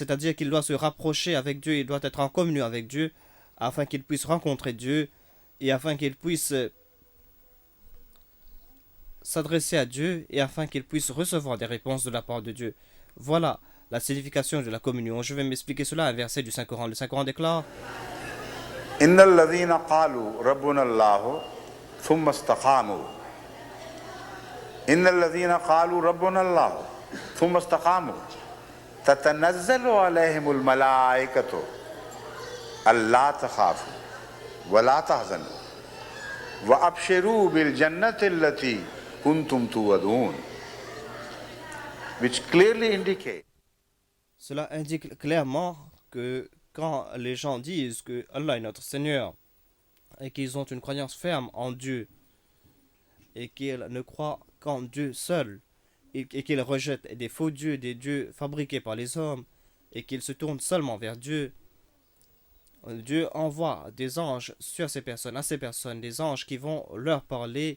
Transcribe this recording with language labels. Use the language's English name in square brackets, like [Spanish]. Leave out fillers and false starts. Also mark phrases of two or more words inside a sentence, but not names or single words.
[French] C'est-à-dire qu'il doit se rapprocher avec Dieu, il doit être en communion avec Dieu, afin qu'il puisse rencontrer Dieu et afin qu'il puisse s'adresser à Dieu et afin qu'il puisse recevoir des réponses de la part de Dieu. Voilà la signification de la communion. Je vais m'expliquer cela à un verset du Saint-Coran. Le Saint-Coran déclare: [Arabic] إن الذين قالوا ربنا الله ثم استقاموا. إن الذين قالوا ربنا الله ثم استقاموا تتنزل عليهم الملائكة ألا تخافوا ولا تحزنوا وأبشروا بالجنة التي كنتم توعدون, [English] which clearly indicate. [French] Cela indique clairement que quand les gens disent que Allah est notre Seigneur et qu'ils ont une croyance ferme en Dieu et qu'ils ne croient qu'en Dieu seul et qu'ils rejettent des faux dieux, des dieux fabriqués par les hommes et qu'ils se tournent seulement vers Dieu, Dieu envoie des anges sur ces personnes, à ces personnes, des anges qui vont leur parler.